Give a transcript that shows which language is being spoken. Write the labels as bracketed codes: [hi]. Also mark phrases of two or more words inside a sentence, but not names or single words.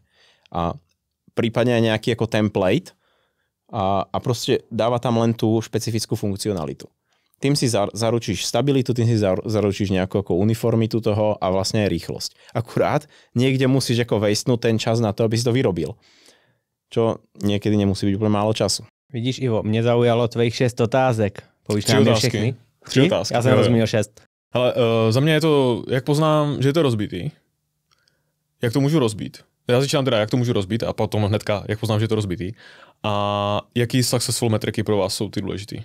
[sk] A prípadne aj nejaký ako template a proste dáva tam len tú špecifickú funkcionalitu. Tým si zaručíš stabilitu, tým si zaručíš nejakú ako uniformitu toho a vlastne aj rýchlosť. Akurát niekde musíš ako vejstnúť ten čas na to, aby si to vyrobil. Čo niekedy nemusí byť úplne málo času. [cs] Vidíš, Ivo, mě zaujalo tvojich 6 otázek. Povíš nám je všechny? 3 otázky. Já jsem rozuměl 6. Ale za mě je to, jak poznám, že je to rozbitý. Jak to můžu rozbít? Já začínám teda, jak to můžu rozbít a potom hnedka, jak poznám, že je to rozbitý. A jaký successful metriky pro vás jsou ty důležitý?